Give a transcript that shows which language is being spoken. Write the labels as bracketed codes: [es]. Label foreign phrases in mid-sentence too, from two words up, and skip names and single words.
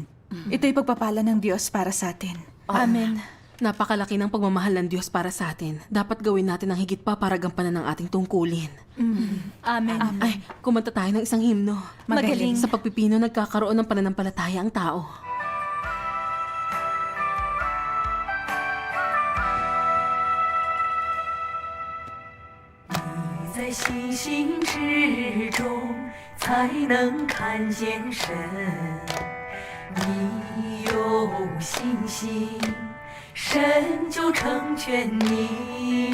[tl] Ito'y pagpapala ng Diyos para sa atin. Amen. Napakalaki ng pagmamahal ng Diyos para sa atin. Dapat gawin natin ang higit pa para gampanan ng ating tungkulin. Amen. Ay, kumanta tayo ng isang himno. Magaling. Sa pagpipino, nagkakaroon ng pananampalataya ang tao. [zh] 在星星之中才能看见神。你有信心，神就成全你。